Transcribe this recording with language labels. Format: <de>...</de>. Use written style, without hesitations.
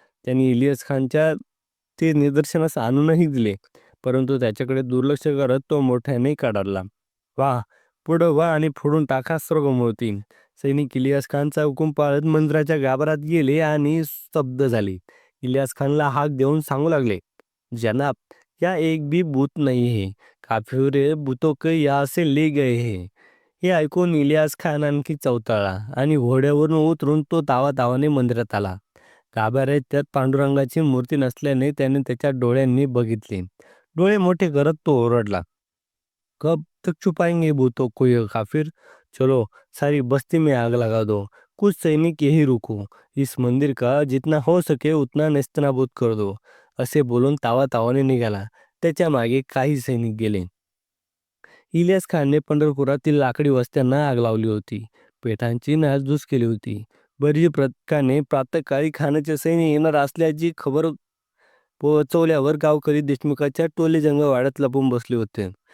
<mr>त्यांनी इलियास खानच्या ते निदर्शनास आणूनही दिले, परंतु त्याच्याकडे दुर्लक्ष करत तो मोठ्याने कडाडला. वा, पुढं वा आणि फोडून टाका सर्व मूर्ती. सैनिक इलियास खानचा हुकूम पाळत मंदिराच्या गाभारात गेले आणि स्तब्ध झाले. इलियास खानला हाक देऊन सांगू लागले.</mr> <hi>जनाब, या एक भी भूत नहीं है. काफिर भूतों के यहाँ से ले गए हैं.</hi> <mr>हे ऐकून इलियास खान आणखी चवताळला आणि घोड्यावरून उतरून तो तावातावाने मंदिरात आला. गाभाऱ्यात त्यात पांडुरंगाची मूर्ती नसल्याने त्याने त्याच्या डोळ्यांनी बघितले. डोळे मोठे करत तो ओरडला.</mr> <hi>कब तक छुपाएंगे भूतों को ये काफिर? चलो सारी बस्ती में आग लगा दो. कुछ सैनिक यही रुको. इस मंदिर का जितना हो सके उतना नेस्तनाबूत कर दो.</hi> <mr>असे बोलून तावातावाने निघाला. त्याच्या मागे काही सैनिक गेले. इलियास खानने पंढरपुरातील लाकडी वस्त्यांना आग लावली होती. पेठांची नासधूस केली होती. बर्जी पथकाने प्रातःकाळी खानाचे सैन्य येणार असल्याची खबर पोहोचवल्यावर गावकरी देशमुखाच्या टोले जंगलवाड्यात लपून बसले होते.</mr>